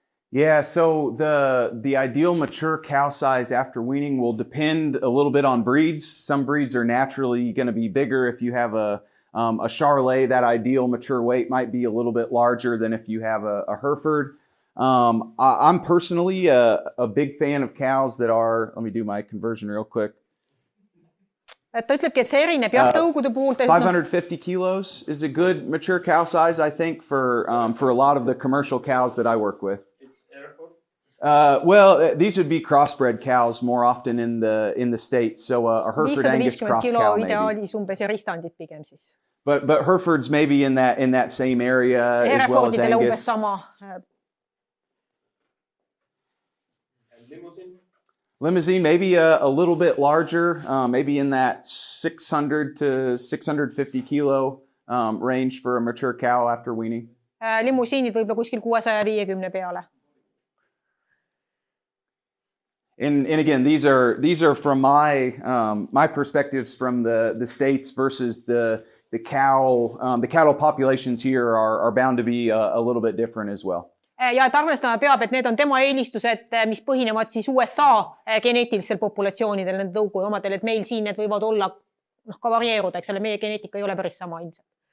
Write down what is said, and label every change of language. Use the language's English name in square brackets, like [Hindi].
[English] Yeah, so the ideal mature cow size after weaning will depend a little bit on breeds. Some breeds are naturally going to be bigger. If you have a Charolais, that ideal mature weight might be a little bit larger than if you have a Hereford. I'm personally a big fan of cows that are, let me do my conversion real quick. [Estonian] Ta ütlebki, et see erineb jah tõugude puhul. [English] 550 kilos is a good mature cow size, I think, for a lot of the commercial cows that I work with. Well, these would be crossbred cows more often in the States. So a Hereford Angus cross cow maybe. [Estonian] Umbes ja ristandid pigem siis. [English] But Herefords maybe in that same area as well as Angus. Limousine, maybe a little bit larger, maybe in that 600 to 650 kilo range for a mature cow after weaning. [Estonian] Limusiinid võib-olla kuskil 650 peale. [English] And again, these are from my perspectives from the States versus the cattle populations here are bound to be a little bit different as well. [Estonian] Ja et arvestama peab, et need on tema eelistused, mis põhinevad siis USA geneetilistel populatsioonidel, need tõugu omadel, et meil siin need võivad olla ka varieeruda, eks ole, meie geneetika ei ole päris sama ilmselt.